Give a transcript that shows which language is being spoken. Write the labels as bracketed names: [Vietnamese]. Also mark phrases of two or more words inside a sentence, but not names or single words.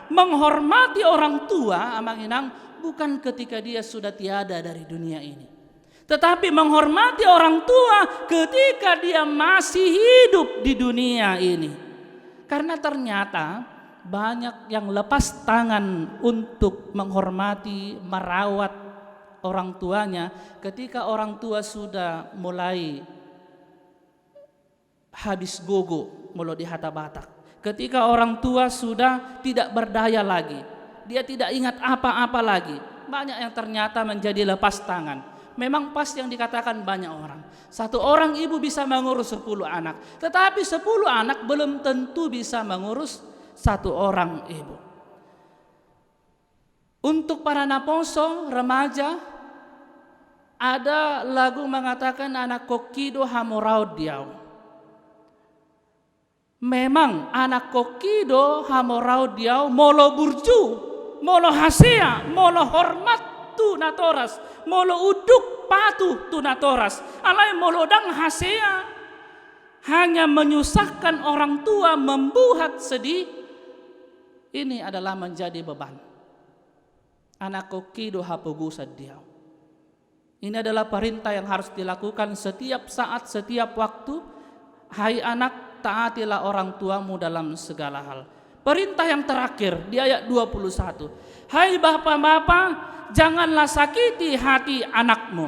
[Indonesian] Menghormati orang tua, amanginang, bukan ketika dia sudah tiada dari dunia ini, tetapi menghormati orang tua ketika dia masih hidup di dunia ini. Karena ternyata banyak yang lepas tangan untuk menghormati, merawat orang tuanya ketika orang tua sudah mulai habis gogo, [Batak Toba] mulo di hata batak. [Indonesian] Ketika orang tua sudah tidak berdaya lagi, dia tidak ingat apa-apa lagi. Banyak yang ternyata menjadi lepas tangan. Memang pas yang dikatakan banyak orang. Satu orang ibu bisa mengurus 10 anak, tetapi 10 anak belum tentu bisa mengurus satu orang ibu. Untuk para naposo, remaja, ada lagu mengatakan [Batak Toba] anak kokido hamorau diau. Memang anak kokido hamorau diau molo burju, molo hasea, molo hormat tu natoras, molo uduk patuh tu natoras. Alai molo dang hasea, [Indonesian] hanya menyusahkan orang tua, membuat sedih. Ini adalah menjadi beban. [Batak Toba] Anak kokido hapugusa diau. [Indonesian] Ini adalah perintah yang harus dilakukan setiap saat, setiap waktu. Hai anak, taatilah orang tuamu dalam segala hal. Perintah yang terakhir di ayat 21. Hai bapak-bapak, janganlah sakiti hati anakmu.